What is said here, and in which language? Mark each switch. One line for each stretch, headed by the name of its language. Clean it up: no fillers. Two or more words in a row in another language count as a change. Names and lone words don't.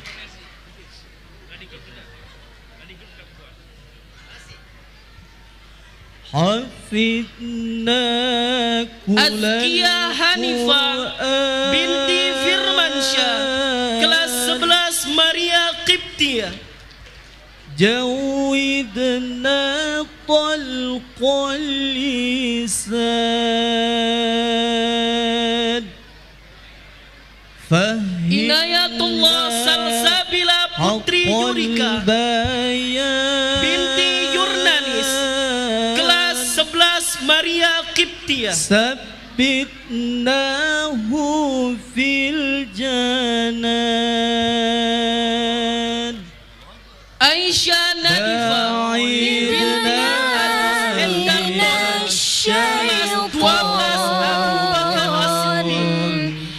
Arabic: Hafidna
Indonesian: Azkia Hanifah binti Firmansyah kelas 11 Maria Qibtiyah.
Arabic: جودنا طلق اللسان
Indonesian: Inayatullah Salsabila Putri Yurika binti Yurnanis kelas 11 Maria Qibtiyah.
Arabic: ثبتناه في الجنان
Indonesian: Aisyah Nadifah binti Anas Endar kelas 12 Abu Bakar As-Siddiq.